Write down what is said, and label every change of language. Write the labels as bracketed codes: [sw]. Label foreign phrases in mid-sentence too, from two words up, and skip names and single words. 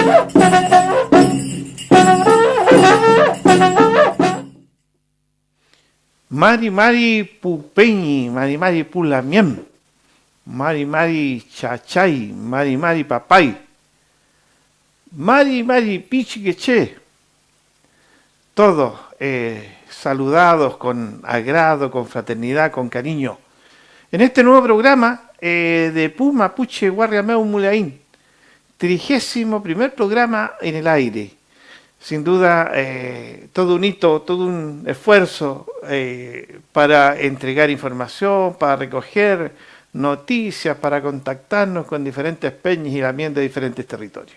[arn] Mari Mari Pupeñi, Mari Mari Pulamiem, Mari Mari Chachay, Mari Mari Papay, Mari Mari Pichiqueche, [es] todos saludados con agrado, con fraternidad, con cariño. En este nuevo programa de Pu Mapuche Guarriameu Mulaín, 31º programa en el aire. Sin duda, todo un hito, todo un esfuerzo para entregar información, para recoger noticias, para contactarnos con diferentes peñas y también de diferentes territorios.